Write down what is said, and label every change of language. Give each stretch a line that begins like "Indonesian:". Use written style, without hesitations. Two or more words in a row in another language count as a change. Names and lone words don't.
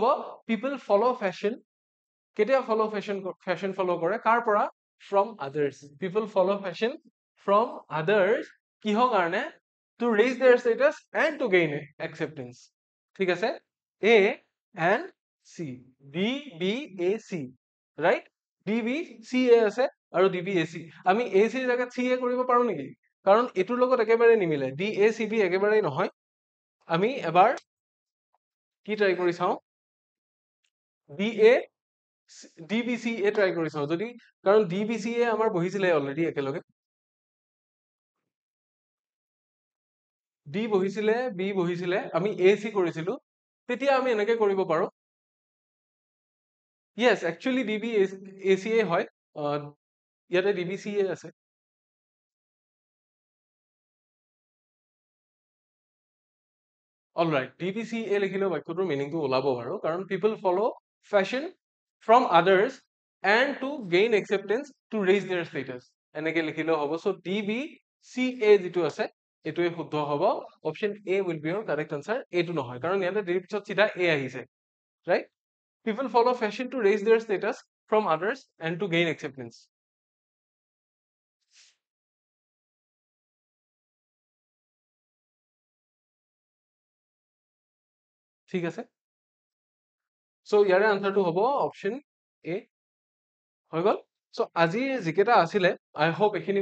English: people follow fashion কেতিয়া follow fashion follow কৰে
Assamese: কাৰ পৰা
English: from others people follow fashion from others
Assamese: কিহৰ কাৰণে
English: to raise their status and to gain acceptance
Assamese: ঠিক আছে
English: A and C D B A C right D B C A আছে
Assamese: আৰু D B A C আমি A C জাগাত C A কৰিব পাৰো নেকি কাৰণ এটোৰ লগত একেবাৰে নিমিলে D A C B একেবাৰে নহয় আমি এবাৰ কি ট্ৰাই কৰি চাও D A DBCA ট্ৰাই কৰি চাও যদি কাৰণ DBCA আমাৰ বহিছিলে অলৰেডি একেলগে D বহিছিলে B বহিছিলে আমি AC কৰিছিলো তেতিয়া আমি এনেকে কৰিব পাৰো
English: yes actually
Assamese: DBACA হয় ইয়াতে DBCA আছে alright DBCA লিখিলেও বাক্যটোৰ মিনিংটো ওলাব বাৰু কাৰণ
English: people follow fashion from others and to gain acceptance to raise their status
Assamese: এনেকে লিখিলেও হ'ব
English: so DBCA
Assamese: যিটো আছে এটোৱে শুদ্ধ হ'ব অপচন
English: A will be your correct answer
Assamese: এইটো নহয় কাৰণ ইয়াতে ডিৰ পিছত চিধা A আহিছে
English: right people follow fashion to raise their status from others and to gain acceptance
Assamese: ঠিক আছে so ইয়াৰে আনসাৰটো হ'ব অপচন A হৈ গ'ল চ' আজি যিকেইটা আছিলে
English: I hope
Assamese: এইখিনি